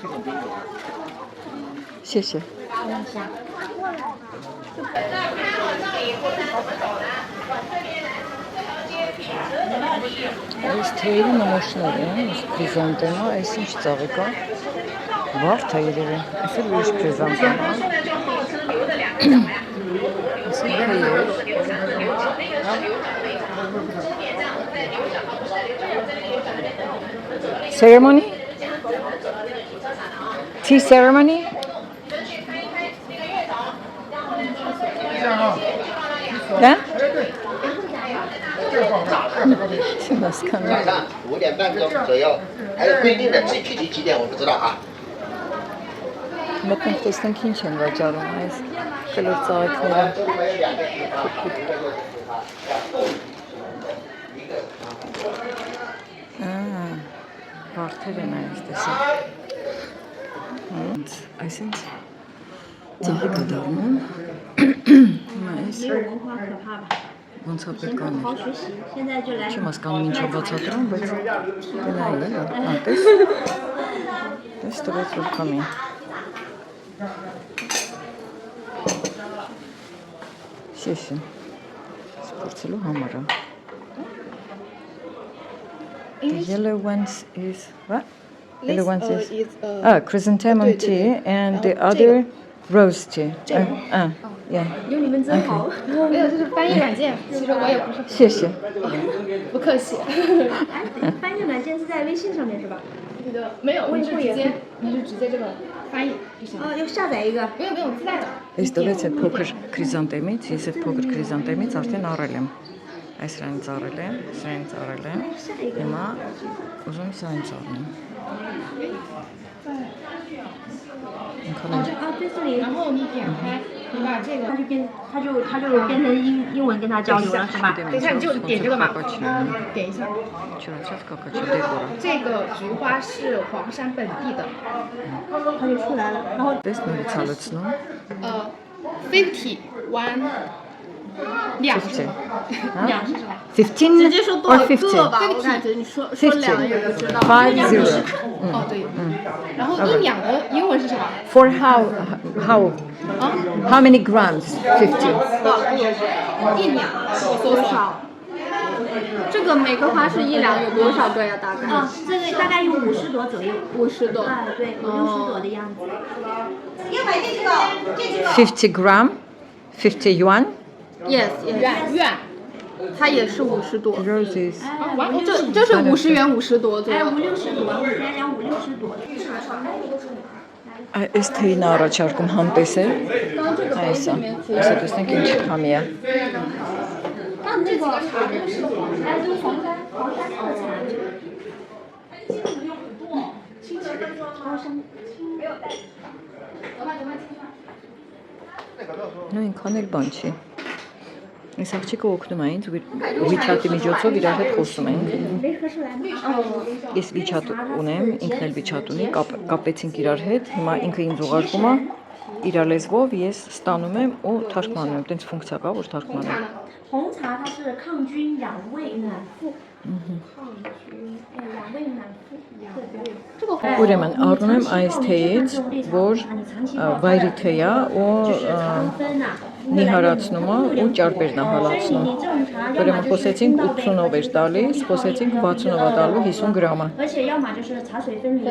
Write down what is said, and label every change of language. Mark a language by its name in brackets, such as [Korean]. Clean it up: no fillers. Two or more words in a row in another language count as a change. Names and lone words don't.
[Armenian] Շեշե։ Այս թեյերի նմուշներ են, այս պրիզանտեմա, այս ինչ ծաղիկ է։ Վարդ է երևի, այս էլ ուրիշ պրիզանտեմա։ Այս էլ թեյեր։ Ceremony? [English] Tea ceremony? Yeah? [Chinese] 是吗？看到。 5点半钟左右，还有规定的，具体几点我不知道啊。 [Armenian] Մտնենք տեսնենք ինչ են վաճառում այս կլոր ծաղիկները։ Վարդեր են այս տեսակ։ Այս ինչ ծաղիկ է դառնում։ Հիմա այս ոնց է պետք անել։ Չեմ հասկանում ինչ է բացատրում, բայց գնայի էլա։ Հա, տես։ Տես տվեց որ կամի։ Շեշը սպորցելու համար է։ [English] The yellow ones is what? Yellow ones is chrysanthemum tea and the other rose tea. Yeah. [Chinese] 有你们真好，没有，这是翻译软件，其实我也不是很谢谢。不客气。翻译软件是在微信上面是吧？这个没有，你是直接这个翻译就行了。要下载一个。不用自带的。 [Armenian] Այս տվեց այդ փոքր քրիզանտեմից, ես այդ փոքր քրիզանտեմից արդեն առել եմ։ Այս սրանից առել եմ, սրանից առել եմ։ Հիմա ուզում եմ սրանից առնեմ։ [Chinese] 对这里，然后你点开，你把这个，他就变成英文跟他交流了是吧？等一下你就点这个吧，点一下。这个菊花是黄山本地的，他就出来了，然后。 [Armenian] Դες նորից հալեցնում։ [Chinese] 51 两是 50 两是什么？ 15 直接说多 or 少个 50? 吧，我感觉你说两也就知道。 50. 哦对，然后一两的英文是什么？ [English] For how many grams? 50. [Chinese] 一两，我搜索。这个每个花是1两，有多少个呀？大概？这个大概有50朵左右。50朵。对，50朵的样子。 [English] 50 gram? 50 yuan? Yes， [Chinese] 元，它也是50朵。 [English] Roses. [Chinese] 这是50元50朵左右。50-60朵，来量50-60朵。 [Armenian] Այս թեյն առաջարկում համտեսել։ Այսա։ Այսա տեսնենք ինչ համի է։ [Chinese] 那个茶就是黄山特产。 [Armenian] Նույնքան էլ բան չի։ Այս աղջիկը օգնում է ինձ WeChat-ի միջոցով իրար հետ խոսում ենք։ Ես WeChat ունեմ, ինքն էլ WeChat ունի, կապեցինք իրար հետ, հիմա ինքը ինձ ուղարկում է իր լեզվով, ես ստանում եմ ու թարգմանում եմ, տենց ֆունկցիա կա, որ թարգմանում եմ։ [Chinese] 红茶它是抗菌养胃暖腹。养胃暖腹。 [Armenian] Ուրեմն առնում եմ այս թեյից, որ վայրի թեյ է ու նիհարացնում է ու ճարպերն է հալացնում։ Ուրեմն խոսեցինք 80-ով էր տալիս, խոսեցինք 60-ով է տալու 50 գրամը։ [Chinese] 而且要么就是茶水分离。